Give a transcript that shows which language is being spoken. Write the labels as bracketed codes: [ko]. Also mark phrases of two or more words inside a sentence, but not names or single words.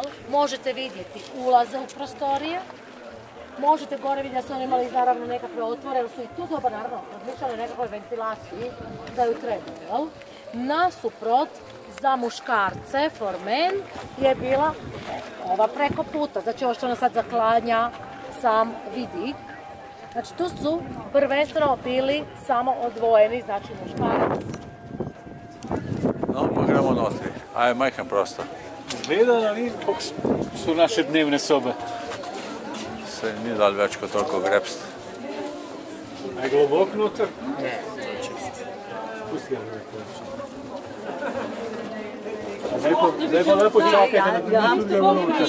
[hr] Možete vidjeti ulaze u prostorije. Možete gore vidjeti da su oni imali naravno nekakve otvore, jer su i tu dobro naravno razmišljali o nekakvoj ventilaciji da ju trebaju, jel? Nasuprot za muškarce, [en] for men, [hr] je bila ova preko puta, znači ovo što ona sad zaklanja sam vidi. Znači tu su prvenstveno bili samo odvojeni, znači muškarac. [sl] No, pa gremo notri. Aj, majhen prostor. [hr] Izgleda, ali koliko su naše dnevne sobe? [sl] Se ni dal več kot toliko grebst. Aj globok noter? Ne, čist. Pusti ga zdaj pa lepo čakajte, da bi tudi gremo noter.